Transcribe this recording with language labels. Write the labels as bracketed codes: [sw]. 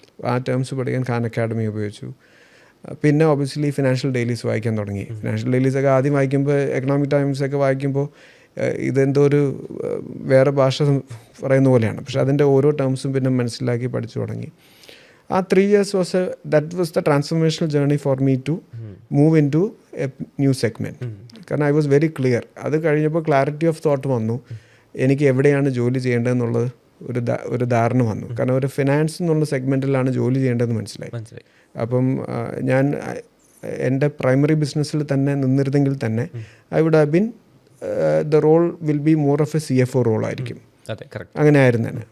[ml] ആ ടേംസ് പഠിക്കാൻ ഖാൻ അക്കാഡമി ഉപയോഗിച്ചു. പിന്നെ ഒബ്വിയസ്ലി ഫിനാൻഷ്യൽ ഡെയിലീസ് വായിക്കാൻ തുടങ്ങി. ഫിനാൻഷ്യൽ ഡെയിലീസൊക്കെ ആദ്യം വായിക്കുമ്പോൾ, എക്കണോമിക് ടൈംസൊക്കെ വായിക്കുമ്പോൾ ഇതെന്തോ ഒരു വേറെ ഭാഷ പറയുന്ന പോലെയാണ്. പക്ഷെ അതിൻ്റെ ഓരോ ടേംസും പിന്നെ മനസ്സിലാക്കി പഠിച്ചു തുടങ്ങി. [en] ആ 3 years that was the transformational journey for me to move into a new segment. കാരണം I was very clear. [ml] അത് കഴിഞ്ഞപ്പോൾ ക്ലാരിറ്റി ഓഫ് തോട്ട് വന്നു. എനിക്ക് എവിടെയാണ് ജോലി ചെയ്യേണ്ടതെന്നുള്ളത് ഒരു ധാരണ വന്നു. കാരണം ഒരു ഫിനാൻസ് എന്നുള്ള സെഗ്മെൻറ്റിലാണ് ജോലി ചെയ്യേണ്ടതെന്ന് മനസ്സിലായി. അപ്പം ഞാൻ എൻ്റെ പ്രൈമറി ബിസിനസ്സിൽ തന്നെ നിന്നിരുന്നെങ്കിൽ തന്നെ [en] I would have been the role will be more of a CFO role [ml] ആയിരിക്കും. അങ്ങനെ ആയിരുന്നു തന്നെ.